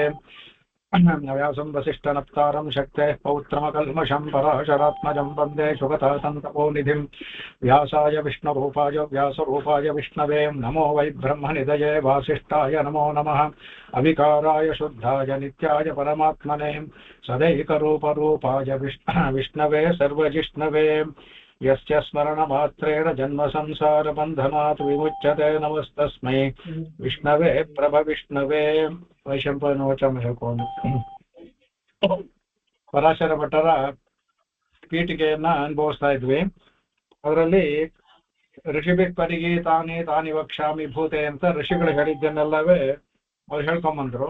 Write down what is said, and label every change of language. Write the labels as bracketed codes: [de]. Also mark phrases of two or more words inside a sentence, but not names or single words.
[sa] ವ್ಯಾಸಂ ವಸಿಷ್ಠನಪ್ತಾರಂ ಶಕ್ತೇಃ ಪೌತ್ರಮಕಲ್ಮಷಂ ಪರಾಶರಾತ್ಮಜಂ ವಂದೇ ಶುಗತಾತಂತಪೋನಿಧಿಂ. ವ್ಯಾಸಾಯ ವಿಷ್ಣುರೂಪಾಯ ವ್ಯಾಸರೂಪಾಯ ವಿಷ್ಣವೇ ನಮೋ ವೈ ಬ್ರಹ್ಮನಿಧಯೇ ವಾಸಿಷ್ಠಾಯ ನಮೋ ನಮಃ. ಅವಿಕಾರಾಯ ಶುದ್ಧಾಯ ನಿತ್ಯಾಯ ಪರಮಾತ್ಮನೇ ಸದೈಕರೂಪರೂಪಾಯ ವಿಷ್ಣವೇ ಸರ್ವಜಿಷ್ಣವೇ. ಯಸ್ಯ ಸ್ಮರಣಮಾತ್ರೇಣ ಜನ್ಮ ಸಂಸಾರ ಬಂಧನಾತ್ ವಿಮುಚ್ಯತೆ. ನಮಸ್ತಸ್ಮೈ ವಿಷ್ಣವೇ ಪ್ರಭವಿಷ್ಣವೇ. [kn] ವೈಶಂಪಾಯನವಚನ ಹೇಳ್ಕೊಂಡು ಪರಾಶರ ಭಟ್ಟರ ಪೀಠಿಕೆಯನ್ನ ಅನುಭವಿಸ್ತಾ ಇದ್ವಿ. ಅದರಲ್ಲಿ [sa] ಋಷಿಭಿಕ್ ಪರಿಗಿ ತಾನಿ ವಕ್ಷಾಮಿ ಭೂತೆ [kn] ಅಂತ ಋಷಿಗಳು ಹೇಳಿದ್ದನ್ನೆಲ್ಲವೇ ಅವ್ರು ಹೇಳ್ಕೊಂಬಂದ್ರು.